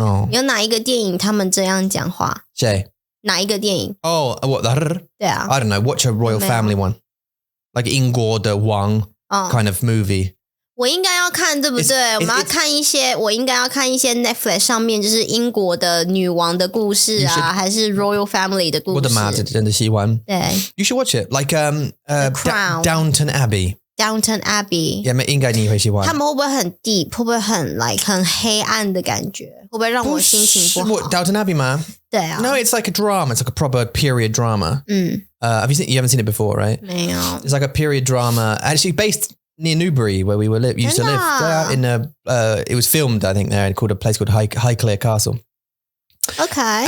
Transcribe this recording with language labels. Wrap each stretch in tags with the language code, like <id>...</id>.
<zh>有哪一个电影他们这样讲话？谁？哪一个电影？</zh> <en>what</en> <zh>对啊。</zh> <en>I don't know. Watch a royal family one, like</en> <zh>英国的王</zh> <en>kind of movie.</en> <zh>我应该要看，对不对？我们要看一些，我应该要看一些 Netflix 上面就是英国的女王的故事啊，还是 Royal Family 的故事。我的妈，真的喜欢。对</zh> <en>，You should watch it, like Downton Abbey.</en> <zh>Yeah, 应该你会喜欢。他们会不会很 deep？ 会不会很 like 很黑暗的感觉？会不会让我心情不好？Downton Abbey 吗？对啊。</zh> <en>No, it's like a drama. It's like a proper period drama. You haven't seen it before, right?</en> <zh>没有。</zh> <en>It's like a period drama, actually based near Newbury, where we used to live. In it was filmed, I think, there, called a place called Highclere Castle. Okay.</en>